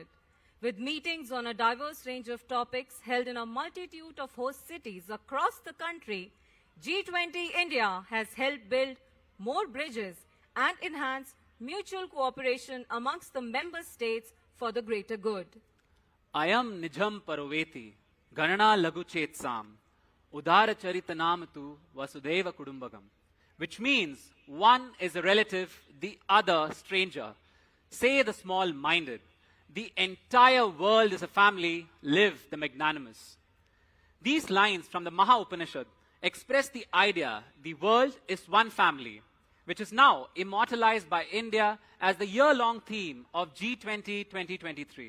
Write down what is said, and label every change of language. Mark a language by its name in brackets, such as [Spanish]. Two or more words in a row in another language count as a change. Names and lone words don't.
[English] With meetings on a diverse range of topics held in a multitude of host cities across the country, G20 India has helped build more bridges and enhance mutual cooperation amongst the member states for the greater good. [Sanskrit] अयं निजः परो वेति गणना लघु चेतसाम् उदार चरितानाम् तु वसुधैव कुटुम्बकम्, [English] which means one is a relative, the other stranger. Say the small-minded. the entire world is a family, live the magnanimous. These lines from the Maha Upanishad express the idea the world is one family, which is now immortalized by India as the year-long theme of G20 2023.